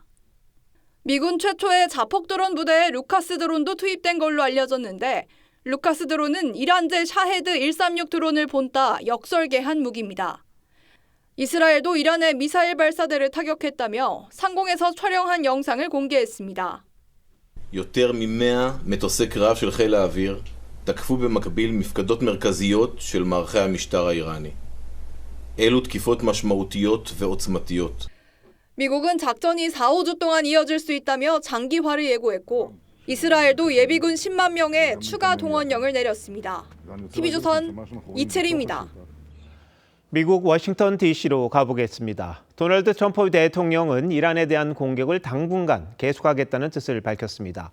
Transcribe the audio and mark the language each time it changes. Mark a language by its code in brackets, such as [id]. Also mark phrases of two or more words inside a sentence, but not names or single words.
[ko] 미군 최초의 자폭 드론 부대에 루카스 드론도 투입된 걸로 알려졌는데 루카스 드론은 이란제 샤헤드 136 드론을 본따 역설계한 무기입니다. 이스라엘도 이란의 미사일 발사대를 타격했다며 상공에서 촬영한 영상을 공개했습니다. [he] יותר מ-100 מטוסי קרב של חיל האוויר תקפו במקביל מפקדות מרכזיות של מערכי המשטר האיראני. אלו תקיפות משמעותיות ועוצמתיות. [ko] 미국은 작전이 4-5주 동안 이어질 수 있다며 장기화를 예고했고 이스라엘도 예비군 10만 명의 추가 동원령을 내렸습니다. TV조선 이채리입니다. 미국 워싱턴 DC로 가보겠습니다. 도널드 트럼프 대통령은 이란에 대한 공격을 당분간 계속하겠다는 뜻을 밝혔습니다.